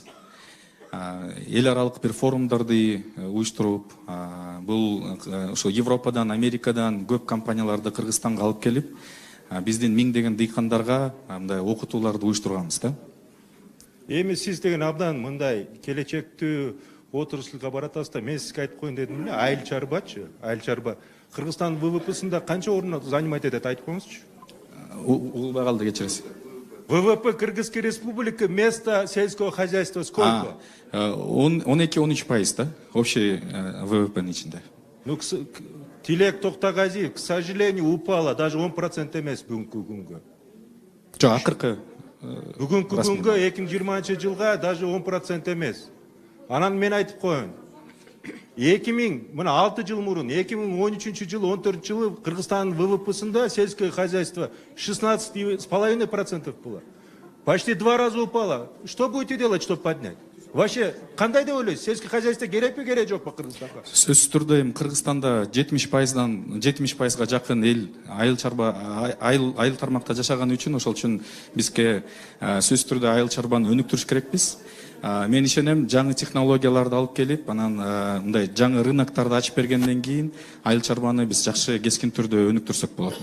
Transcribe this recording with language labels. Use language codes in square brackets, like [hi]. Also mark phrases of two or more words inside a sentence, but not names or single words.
[ky] Эл аралык бир форумдарды уюштуруп, бул ошо Европадан, Америкадан көп компанияларды Кыргызстанга алып келип, биздин миңдеген дыйкандарга мындай окутууларды уюштурганбыз да. Эми сиз деген абдан мындай келечектүү отурушулга баратасыз да, мен сизге айтып коеюн дедим эле, Айыл Чарбачы, Айыл Чарба Кыргызстан ВВПсында канча орун занимать этет, айтып коюңузчу. Улубай калды, кечиресиз. [ru] ВВП Кыргызской республики место сельского хозяйства сколько? [ky] 12-13% да, общий ВВП'нин ичинде. [ru] Ну, Тилек Токтогазиев, к сожалению, упала, даже 10% [ky] эмес бүгүнкү күнгө. Жок, акыркы. Бүгүнкү күнгө 2020 жылга даже 10% эмес. Анан мен айтып коеюн. 2006 жыл мурун 2013 жылы 14 жылы Кыргызстандын ВВПсында [ru] сельское хозяйство 16,5% было. Почти 2 раза упало. Что будете делать, чтобы поднять? Вообще, [ky] кандай деп ойлойсуз? [ru] Сельское хозяйство [ky] керекпи, керек жокпу Кыргызстанга? Сөзсүз түрдө эми Кыргызстанда 70%га жакын эл айыл чарба айыл тармакта жашаган үчүн ошол үчүн бизге сөзсүз түрдө айыл чарбаны өнүктүрүш керекпиз. Мен ишенем, жаңы технологияларды алып келип, анан мындай жаңы рыноктарды ачып бергенден кийин айыл чарбаны биз жакшы кескин түрдө өнүктүрсөк болот.